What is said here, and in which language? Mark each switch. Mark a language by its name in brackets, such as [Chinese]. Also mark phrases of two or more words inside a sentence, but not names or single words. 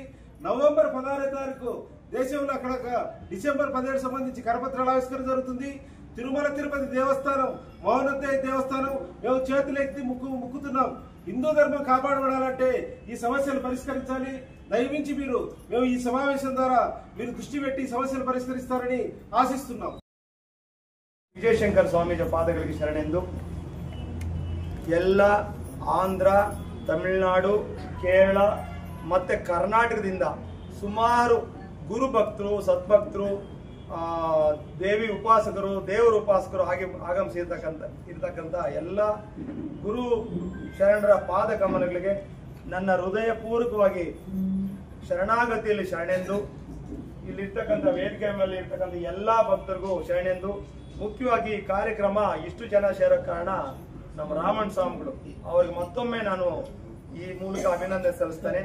[Telugu] నవంబర్ 16వ తారీఖు దేశంలో అక్కడ డిసెంబర్ 17 సంబంధించి కరపత్రాల ఆవిష్కరణ జరుగుతుంది. తిరుమల తిరుపతి దేవస్థానం, మౌనత్తయ్య దేవస్థానం మేము చేతులు ఎత్తి ముక్కుతున్నాం. హిందూ ధర్మం కాపాడబడాలంటే ఈ సమస్యలు పరిష్కరించాలి. దయవించి మేము ఈ సమావేశం ద్వారా మీరు దృష్టి పెట్టి సమస్యలు పరిష్కరిస్తారని ఆశిస్తున్నాం. [Kannada] ವಿಜಯಶಂಕರ ಸ್ವಾಮೀಜಿ ಪಾದಗಳಿಗೆ ಶರಣೆಂದು ಎಲ್ಲ ಆಂಧ್ರ, ತಮಿಳುನಾಡು, ಕೇರಳ ಮತ್ತು ಕರ್ನಾಟಕದಿಂದ ಸುಮಾರು ಗುರು ಭಕ್ತರು, ಸದ್ಭಕ್ತರು, ದೇವಿ ಉಪಾಸಕರು, ದೇವರ ಉಪಾಸಕರು ಹಾಗೆ ಆಗಮಿಸಿರ್ತಕ್ಕಂಥ ಎಲ್ಲ ಗುರು ಶರಣರ ಪಾದ ಕಮಲಗಳಿಗೆ ನನ್ನ ಹೃದಯಪೂರ್ವಕವಾಗಿ ಶರಣಾಗತಿಯಲ್ಲಿ ಶರಣೆಂದು, ಇಲ್ಲಿರ್ತಕ್ಕಂಥ ವೇದಿಕೆ ಮೇಲೆ ಇರ್ತಕ್ಕಂಥ ಎಲ್ಲ ಭಕ್ತರಿಗೂ ಶರಣೆಂದು, ಮುಖ್ಯವಾಗಿ ಈ ಕಾರ್ಯಕ್ರಮ ಇಷ್ಟು ಜನ ಸೇರೋ ಕಾರಣ ನಮ್ಮ ರಾಮಣ್ಣ ಸ್ವಾಮಿಗಳು ಅವರಿಗೆ ಮತ್ತೊಮ್ಮೆ ನಾನು ಈ ಮೂಲಕ ಅಭಿನಂದನೆ ಸಲ್ಲಿಸ್ತೇನೆ.